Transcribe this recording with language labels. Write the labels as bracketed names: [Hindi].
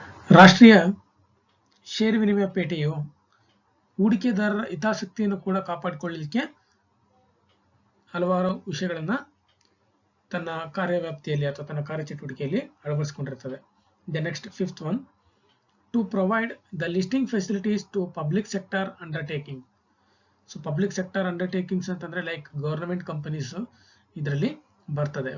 [Kannada] ರಾಷ್ಟ್ರೀಯ ಷೇರು ವಿನಿಮಯ ಪೇಟೆಯು ಹೂಡಿಕೆದಾರರ ಹಿತಾಸಕ್ತಿಯನ್ನು ಕೂಡ ಕಾಪಾಡಿಕೊಳ್ಳಲಿಕ್ಕೆ ಹಲವಾರು ವಿಷಯಗಳನ್ನ ತನ್ನ ಕಾರ್ಯವ್ಯಾಪ್ತಿಯಲ್ಲಿ ಅಥವಾ ತನ್ನ ಕಾರ್ಯಚಟುವಟಿಕೆಯಲ್ಲಿ ಅಳವಡಿಸಿಕೊಂಡಿರುತ್ತದೆ. [English] The next fifth one, to provide the listing facilities to public sector undertaking. So public sector undertakings ಅಂತಂದ್ರೆ like government companies [Kannada] ಇದರಲ್ಲಿ ಬರ್ತದೆ.